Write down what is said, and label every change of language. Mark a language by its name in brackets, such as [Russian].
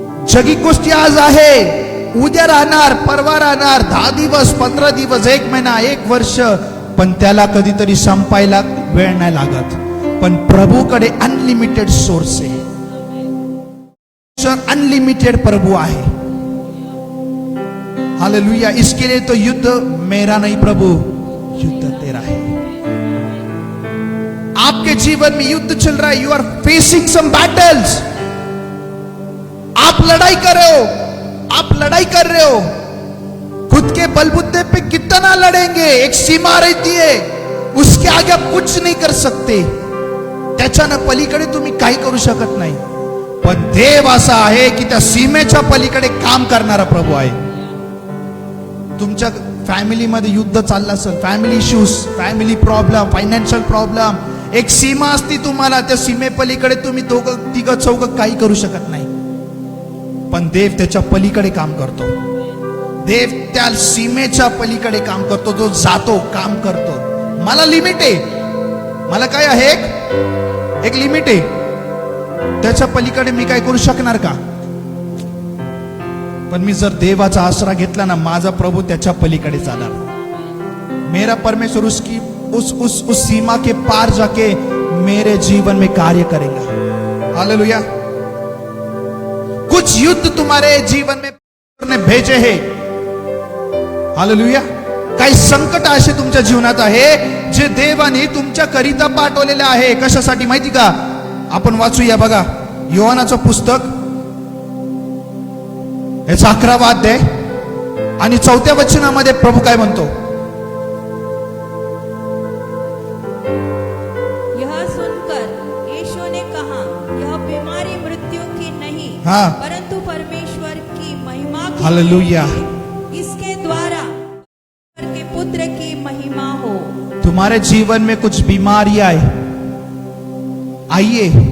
[Marathi] जगी गोष्टी आज आहे, उद्या राहणार, परवा राहणार, 10 दिवस, 15 दिवस, 1 महिना, 1 वर्ष, पण त्याला कधीतरी संपायला वेळ नाही लागत. पण प्रभूकडे अनलिमिटेड सोर्स आहे. अनलिमिटेड प्रभु आहे. हालेलुया. [Hindi] इसके लिए तो युद्ध मेरा नहीं प्रभु, युद्ध तेरा है. आपके जीवन में युद्ध चल रहा है. [English] You are facing some battles. [Hindi] आप लड़ाई कर रहे हो, आप लड़ाई कर रहे हो. खुद के बलबूते पे कितना लड़ेंगे, एक सीमा रहती है, उसके आगे आप कुछ नहीं कर सकते. [Marathi] त्याच्यानं पलीकडे तुम्ही काही करू शकत नाही. पण देव असा आहे की त्या सीमेच्या पलीकडे काम करणारा प्रभू आहे. तुमच्या फॅमिलीमध्ये युद्ध चाललं असेल, family issues, family problem, financial problem, एक सीमा असती तुम्हाला, त्या सीमेपलीकडे तुम्ही दोघं तिघं चौघं काही करू शकत नाही. पण देव त्याच्या पलीकडे काम करतो. देव त्या सीमेच्या पलीकडे काम करतो. जो जातो, काम करतो. मला लिमिट आहे, मला काय आहे, एक लिमिट आहे. त्याच्या पलीकडे मी काय करू शकणार का? पण मी जर देवाचा आसरा घेतला ना, माझा प्रभू त्याच्या पलीकडे चालणार. [Hindi] मेरा परमेश्वर उस सीमा के पार जाके मेरे जीवन में कार्य करेगा. हालेलुया. कुछ युद्ध तुम्हारे जीवन में परमेश्वर ने भेजे हैं. हालेलुया. [Marathi] काही संकट असे तुमच्या जीवनात आहे जे देवाने तुमच्या करिता पाठवलेले आहे. कशासाठी माहिती का? आपण वाचूया बघा, योहानाचं पुस्तक याचा 11वा अध्याय आणि 4थ्या वचनामध्ये प्रभू काय म्हणतो? [Hindi] यह सुनकर यीशु ने कहा, यह बीमारी मृत्यु की नहीं, हाँ। परंतु परमेश्वर की महिमा की हालेलुया। है। इसके द्वारा परमेश्वर के पुत्र की महिमा हो. तुम्हारे जीवन में कुछ बीमारियां आइए.